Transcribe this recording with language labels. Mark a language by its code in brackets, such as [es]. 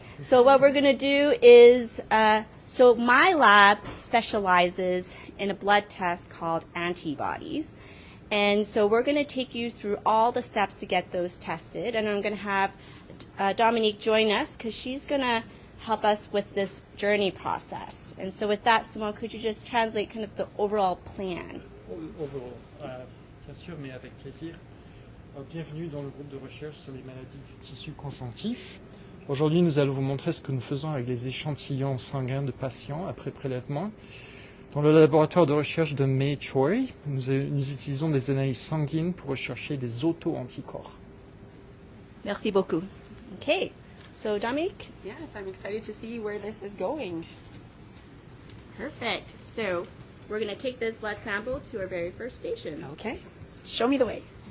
[en] So what we're going to do is, so my lab specializes in a blood test called antibodies. And so we're going to take you through all the steps to get those tested. And I'm going to have Dominique join us because she's going to help us with this journey process. And so with that, Simon, could you just translate kind of the overall plan? [fr] Overall, bien sûr, mais avec plaisir. Bienvenue dans le groupe de recherche sur les maladies du tissu conjonctif. Aujourd'hui, nous allons vous montrer ce que nous faisons avec les échantillons sanguins de patients après prélèvement. Dans le laboratoire de recherche de May Choi, nous utilisons des analyses sanguines pour rechercher des auto-anticorps. Merci beaucoup. [en] Okay. So, Dominique? Yes, I'm excited to see where this is going. Perfect. So, we're going to take this blood sample to our very first station. Okay, show me the way.